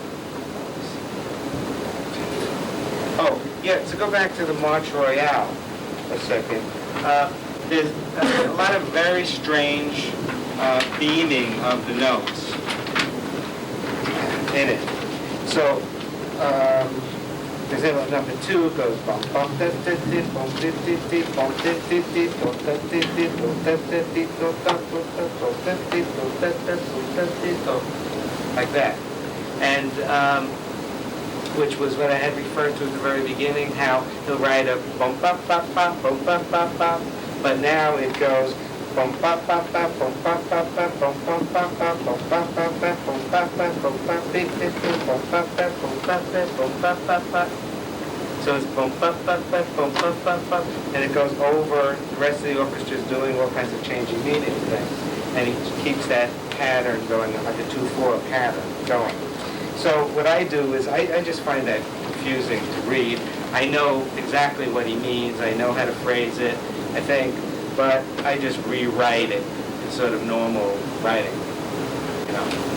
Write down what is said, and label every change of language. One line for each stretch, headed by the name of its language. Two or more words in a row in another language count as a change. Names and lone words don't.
English: Oh, yeah, to go back to the March Royale a second. There's a lot of very strange beaming of the notes in it. So, for example, number 2 goes bum bum da da da bum da da da bum da da da bum da da da bum da da da bum da da da bum da da da like that. And which was what I had referred to at the very beginning, how he'll write a bum ba ba ba bum ba ba ba, but now it goes bum ba ba ba bum ba ba ba bum ba ba ba bum ba ba ba bum ba ba bum ba ba bum ba ba bum ba ba bum ba ba ba. So it's bum ba ba ba bum ba ba ba, and it goes over. The rest of the orchestra is doing all kinds of changing meaning things, and he keeps that pattern going, like a 2/4 pattern going. So what I do is I just find that confusing to read. I know exactly what he means. I know how to phrase it, I think, but I just rewrite it in sort of normal writing, you know.